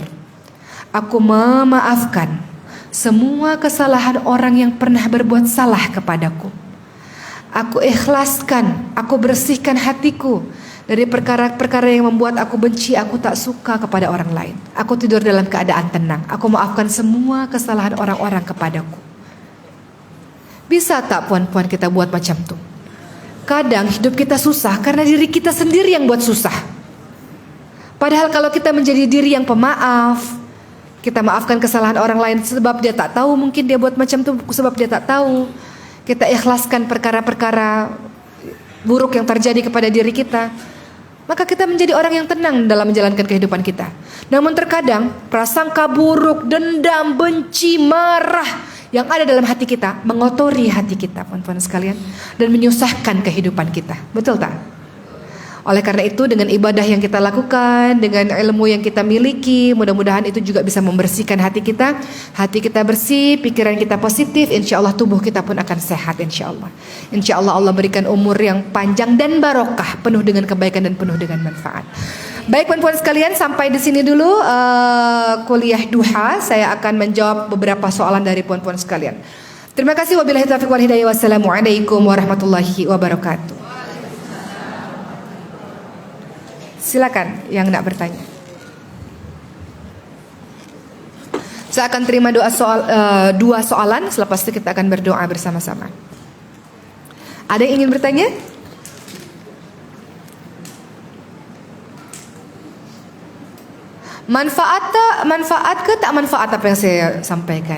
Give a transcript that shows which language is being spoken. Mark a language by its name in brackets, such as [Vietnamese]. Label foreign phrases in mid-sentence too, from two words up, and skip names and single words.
[Malay] Aku memaafkan semua kesalahan orang yang pernah berbuat salah kepadaku. Aku ikhlaskan, aku bersihkan hatiku dari perkara-perkara yang membuat aku benci, aku tak suka kepada orang lain. Aku tidur dalam keadaan tenang. Aku maafkan semua kesalahan orang-orang kepadaku. Bisa tak puan-puan kita buat macam itu? Kadang hidup kita susah karena diri kita sendiri yang buat susah. Padahal kalau kita menjadi diri yang pemaaf, kita maafkan kesalahan orang lain sebab dia tak tahu, mungkin dia buat macam itu sebab dia tak tahu. Kita ikhlaskan perkara-perkara buruk yang terjadi kepada diri kita, maka kita menjadi orang yang tenang dalam menjalankan kehidupan kita. Namun terkadang prasangka buruk, dendam, benci, marah yang ada dalam hati kita mengotori hati kita, teman-teman sekalian, dan menyusahkan kehidupan kita. Betul tak? Oleh karena itu dengan ibadah yang kita lakukan, dengan ilmu yang kita miliki, mudah-mudahan itu juga bisa membersihkan hati kita. Hati kita bersih, pikiran kita positif, [Arabic] إن شاء الله [Malay] tubuh kita pun akan sehat [Arabic] إن شاء الله. إن شاء الله [Malay] Allah berikan umur yang panjang dan barokah, penuh dengan kebaikan dan penuh dengan manfaat. Baik puan-puan sekalian, sampai di sini dulu kuliah duha. Saya akan menjawab beberapa soalan dari puan-puan sekalian. Terima kasih. [Arabic] وبالله التوفيق والهداية. والسلام عليكم ورحمة الله وبركاته. [Malay] Silakan yang nak bertanya. Saya akan terima dua soalan. Selepas itu kita akan berdoa bersama-sama. Ada yang ingin bertanya? Manfaat ke tak manfaat apa yang saya sampaikan?